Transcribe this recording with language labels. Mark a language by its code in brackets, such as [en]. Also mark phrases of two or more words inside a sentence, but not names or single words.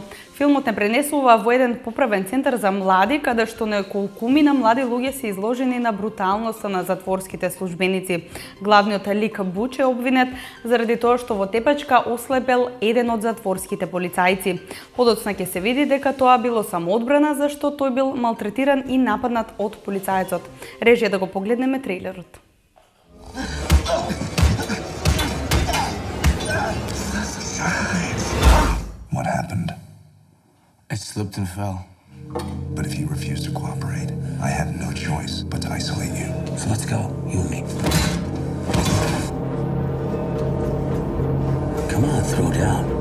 [mk] Филмот не пренесува во еден поправен центар за млади, каде што неколкумина млади луѓе се изложени на бруталноста на затворските службеници. Главниот лик Буч е обвинет заради тоа што во тепачка ослепел еден од затворските полицајци. Подоцна ќе се види дека тоа било самоодбрана зашто тој бил малтретиран и нападнат од полицајецот. Режи да го погледнеме трейлерот. [en] What happened? I slipped and fell. But if you refuse to cooperate, I have no choice but to isolate you. So let's go, you and me. Come on, throw down.